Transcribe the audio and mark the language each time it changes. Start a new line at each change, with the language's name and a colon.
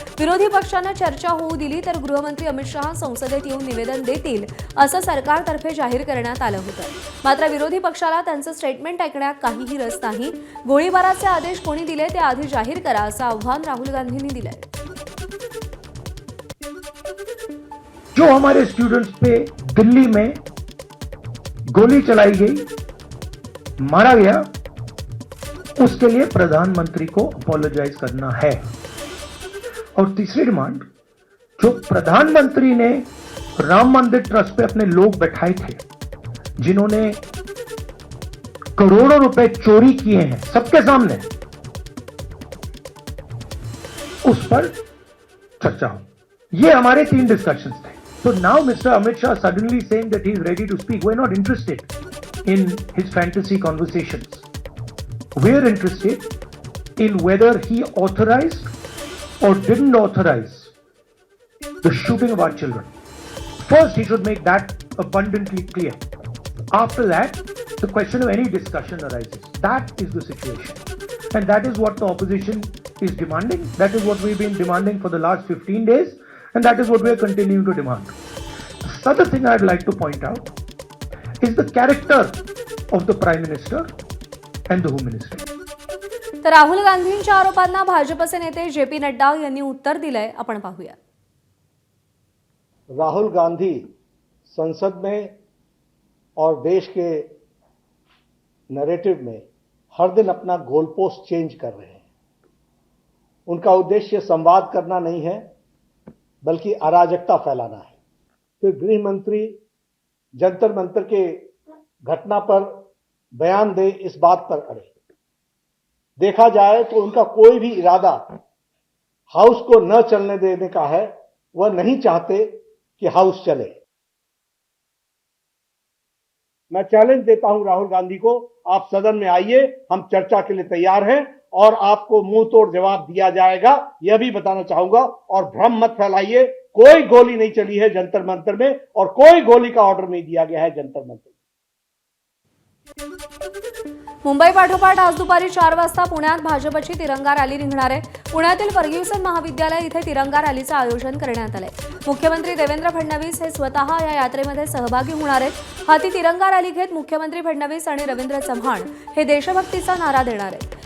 Marathi: विरोधी पक्षानं चर्चा होऊ दिली तर गृहमंत्री अमित शहा संसदेत येऊन निवेदन देतील असं सरकारतर्फे जाहीर करण्यात आलं होतं। मात्र विरोधी पक्षाला त्यांचं स्टेटमेंट ऐकण्यात काहीही रस नाही। गोळीबाराचे आदेश कोणी दिले ते आधी जाहीर करा असं आव्हान राहुल गांधींनी दिलंय।
Hindi: जो हमारे स्टूडेंट्स पे दिल्ली में गोली चलाई गई, मारा गया, उसके लिए प्रधानमंत्री को अपोलोजाइज करना है। और तीसरी डिमांड, जो प्रधानमंत्री ने राम मंदिर ट्रस्ट पे अपने लोग बैठाए थे, जिन्होंने करोड़ों रुपए चोरी किए हैं सबके सामने, उस पर चर्चा हो। ये हमारे 3 डिस्कशंस थे।
English: So now Mr. Amit Shah suddenly saying that he is ready to speak. We're not interested in his fantasy conversations. We're interested in whether he authorized or didn't authorize the shooting of our children. First, he should make that abundantly clear. After that, the question of any discussion arises. That is the situation. And that is what the opposition is demanding. That is what we've been demanding for the last 15 days. And that is what we are continuing to demand. The other thing I'd like to point out is the character of the Prime Minister and the Home Minister.
Marathi: तर राहुल गांधींच्या आरोपांना भाजपचे नेते J P. Nadda यांनी उत्तर दिलंय. आपण पाहूया.
Hindi: राहुल गांधी संसद में और देश के नैरेटिव में हर दिन अपना गोल पोस्ट चेंज कर रहे हैं. उनका उद्देश्य संवाद करना नहीं है, बल्कि अराजकता फैलाना है. फिर गृह मंत्री जंतर मंतर के घटना पर बयान दे, इस बात पर अड़े. देखा जाए तो उनका कोई भी इरादा हाउस को न चलने देने का है. वह नहीं चाहते कि हाउस चले. मैं चैलेंज देता हूं राहुल गांधी को, आप सदन में आइए, हम चर्चा के लिए तैयार हैं और आपको मुंह तोड़ जवाब दिया जाएगा, यह भी बताना चाहूंगा. और भ्रम मत फैलाइए, कोई गोली नहीं चली है जंतर मंतर में और कोई गोली का ऑर्डर नहीं दिया गया है जंतर मंतर में.
Marathi: मुंबई पाठोपाठ आज दुपारी 4 वाजता पुण्यात भाजपची तिरंगा रॅली निघणार आहे. पुण्यातील फर्ग्युसन महाविद्यालय इथे तिरंगा रॅलीचं आयोजन करण्यात आलंय. मुख्यमंत्री देवेंद्र फडणवीस हे स्वतः या यात्रेमध्ये सहभागी होणार आहेत. हाती तिरंगा रॅली घेत मुख्यमंत्री फडणवीस आणि रवींद्र चव्हाण हे देशभक्तीचा नारा देणार आहेत.